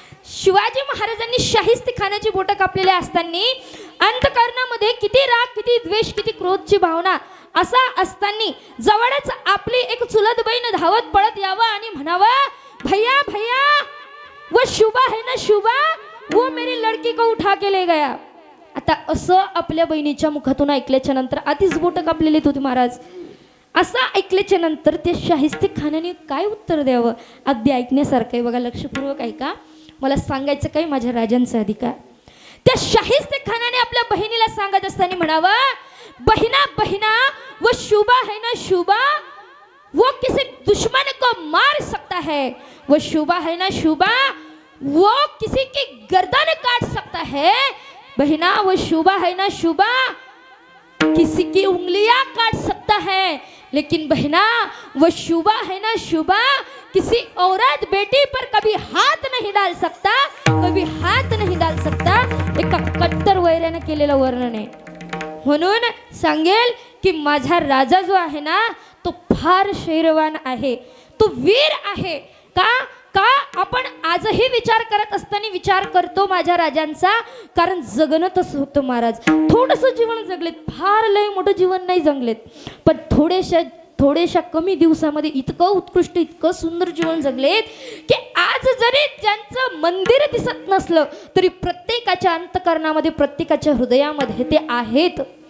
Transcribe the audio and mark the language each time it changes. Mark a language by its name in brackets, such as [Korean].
[Marathi] शिवाजी महाराजांनी शाहिस्ती खानाची बोटं कापलेली असताना अंतःकरणामध्ये किती राग, किती द्वेष, किती क्रोधची भावना असा असताना जवळच आपली एक चुलत बहीण धावत पळत यावं आणि म्हणावं, [Hindi] भैया भैया वो शुभा है ना शुभा, वो मेरी लड़की को उठा के ले गया। [Marathi] आता असं आपल्या बहिणीच्या मुखातून ऐकल्याच्या नंतर आधीच बोटं कापलेली होती महाराज, असं ऐकल्याच्या नंतर ते शाहिस्ते खानाने काय उत्तर द्यावं, अगदी ऐकण्यासारखं आहे बघा, लक्षपूर्वक ऐका। मला सांगायचं काय, माझ्या राजांचा अधिकार। त्या शाहिस्ते खानाने आपल्या बहिणीला सांगत असताना म्हणावं, [Hindi] बहिना बहिना वो शुभा है ना शुभा, वो किसी दुश्मन को मार सकता है, वो शुभा है ना शुभा, वो किसी की गर्दन काट सकता है, बहिना वो शुभा है ना शुभा, किसी की उंगलियां काट सकता है, लेकिन बहना वो शुभा है ना शुभा, किसी औरत बेटी पर कभी हाथ नहीं डाल सकता, कभी हाथ नहीं डाल सकता। [Marathi] एका कट्टर वैर्याने केलेलं वर्णन आहे। म्हणून सांगेल की माझा राजा जो आहे ना तो फार शौर्यवान आहे, तो वीर आहे। का आपण आजही विचार करत असताना विचार करतो माझ्या राजांचा, कारण जगणं तसं होतं महाराज, थोडंसं जीवन जगलेत, फार लय मोठं जीवन नाही जगलेत, पण थोड्याशा कमी दिवसामध्ये इतकं उत्कृष्ट, इतकं सुंदर जीवन जगलेत की आज जरी ज्यांचं मंदिर दिसत नसलं तरी प्रत्येकाच्या अंतःकरणामध्ये, प्रत्येकाच्या हृदयामध्ये ते आहेत।